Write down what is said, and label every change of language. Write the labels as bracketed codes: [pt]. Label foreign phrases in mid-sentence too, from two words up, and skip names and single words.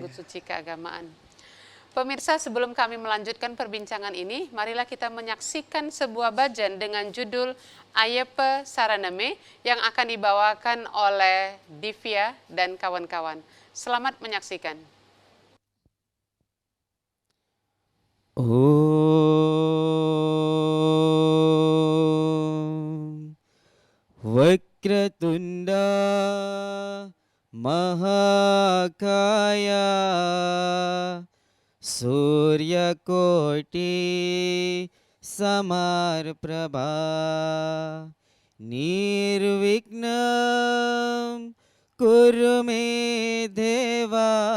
[id] Iya. suci keagamaan. Pemirsa, sebelum kami melanjutkan perbincangan ini, marilah kita menyaksikan sebuah bajan dengan judul Ayepe Saraname yang akan dibawakan oleh Divya dan kawan-kawan. Selamat menyaksikan. [sa] Om Vakratunda Mahakaya Surya Koti Samarprabha Nirvignam Kuru me Deva